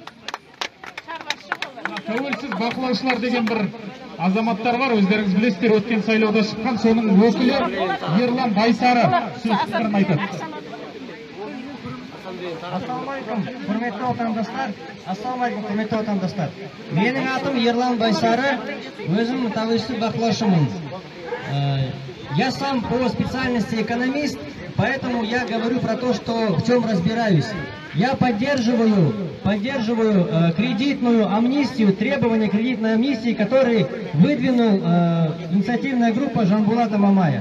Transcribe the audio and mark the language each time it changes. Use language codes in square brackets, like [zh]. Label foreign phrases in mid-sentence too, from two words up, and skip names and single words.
[kk] Тәуелсіз бақылаушылар деген бір азаматтар бар, өздеріңіз білесіздер, өткен сайлауда шыққан, соның өкілі Ерлан Байсары сөз пікірін айтады. Ассалаумағалейкум, құрметті отандастар. Ассалаумағалейкум, құрметті отандастар. Менің атым Ерлан Байсары, өзім тәуелсіз бақылаушымын. [ru] Я сам по специальности экономист, поэтому я говорю про то, что в чем разбираюсь. Я поддерживаю кредитную амнистию, требования кредитной амнистии, которые выдвинул инициативная группа Жанбулата Мамая.